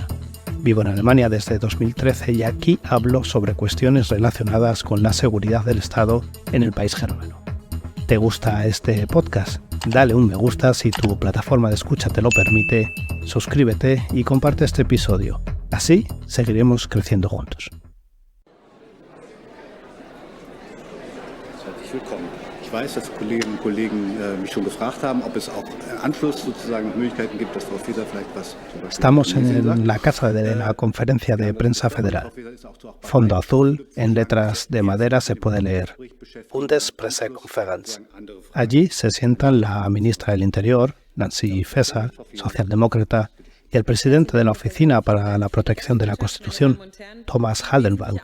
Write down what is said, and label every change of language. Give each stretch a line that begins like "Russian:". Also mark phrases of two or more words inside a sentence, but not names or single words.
Spanish: Vivo en Alemania desde 2013 y aquí hablo sobre cuestiones relacionadas con la seguridad del Estado en el país germano. ¿Te gusta este podcast? Dale un me gusta si tu plataforma de escucha te lo permite, suscríbete y comparte este episodio. Así seguiremos creciendo juntos.
German: Ich weiß, dass Kolleginnen und Kollegen mich schon gefragt haben, ob es auch Anschluss sozusagen Möglichkeiten gibt, dass Frau Faeser vielleicht was.
Spanish: Estamos en la casa de la Conferencia de Prensa Federal. Fondo azul, en letras de madera se puede leer Bundespressekonferenz. Allí se sientan la ministra del Interior, Nancy Faeser, socialdemócrata, y el presidente de la Oficina para la Protección de la Constitución, Thomas Haldenwang.